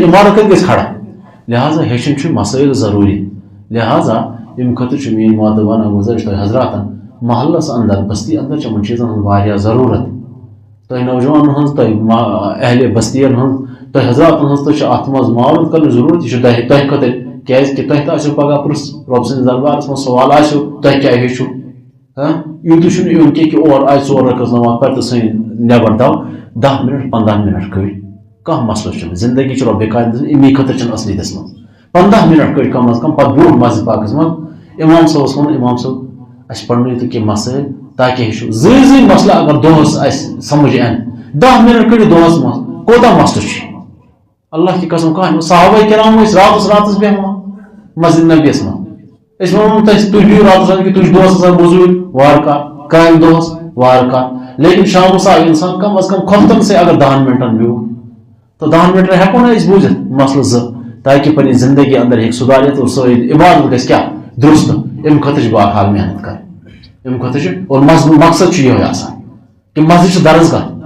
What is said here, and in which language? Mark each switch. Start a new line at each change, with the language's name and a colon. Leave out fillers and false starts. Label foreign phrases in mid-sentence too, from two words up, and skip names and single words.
Kashmiri: عمارت کتہِ گژھِ کھڑا لہذا ہیٚچھُن چھُ مسائل ضروٗری لہذا امہِ خٲطرٕ چھُ میٛٲنۍ مودٕ ونان گُزٲرِش تۄہہِ حضراتن محلس اندر بستی اندر چھِ یِمن چیٖزن ہٕنٛز واریاہ ضروٗرت تۄہہِ نوجوانن ہٕنٛز تۄہہِ اہلِ بستین ہٕنٛز تۄہہِ حضراتن ہٕنٛز تہِ چھِ اتھ منٛز معاونت کرنٕچ ضروٗرت یہِ چھُ تۄہہِ خٲطرٕ کیٛازِ تۄہہِ تہِ آسیو پگاہ پرٛژھ رۄب سٕنٛدِس دربارس منٛز سوال آسیو تۄہہِ کیٛاہ ہیٚچھِو یوٗتُے چھُنہٕ یُن کینٛہہ کہِ اور آیہِ 4 رکعت نماز پرِ تہٕ ژھٕنۍ نٮ۪بر دو 10 منٹ 15 منٹ کٔڑۍ کانٛہہ مسلہٕ چھُنہٕ زندگی چھِ رۄبِ کایناتس امی خٲطرٕ چھِنہٕ اصلیتس منٛز 15 منٹ کٔڑۍ کم از کم پتہٕ برونٛٹھ مسجد پاکس منٛز امام صٲبس ووٚن امام صٲب اَسہِ پرنٲیِو تُہۍ کینٛہہ مسٲیل تاکہِ ہیٚچھِو زٕے مسلہٕ اگر دۄہس اَسہِ سمجھ یِن 10 منٹ کٔڑِو دۄہس منٛز کوتاہ مسلہٕ چھُ اللہ کی قسم کانٛہہ صحابہ کرام ٲسۍ راتس بیٚہوان مسجد نبیَس منٛز أسۍ وَنو نہٕ تُہۍ بِہِو راتس کہِ تُہۍ چھُ دۄہس آسان موٚزوٗرۍ وارٕ کارٕ کامہِ دۄہس وارٕ کارٕ لیکن شامس آو اِنسان کم از کم کھۄفتن سے اگر 10 منٹن بیوٗٹھ تہٕ 10 منٹن ہٮ۪کو نہٕ أسۍ بوٗزِتھ مسلہٕ زٕ تاکہِ پننہِ زندگی اندر ہیٚکہِ سُدھارِتھ اور سٲنۍ عبادت گژھِ کیٛاہ درُست امہِ خٲطرٕ چھِ بہرحال محنت کرٕنۍ امہِ خٲطرٕ چھِ اور مقصد چھُ یِہوے آسان کہ مسجد چھُ درسگاہ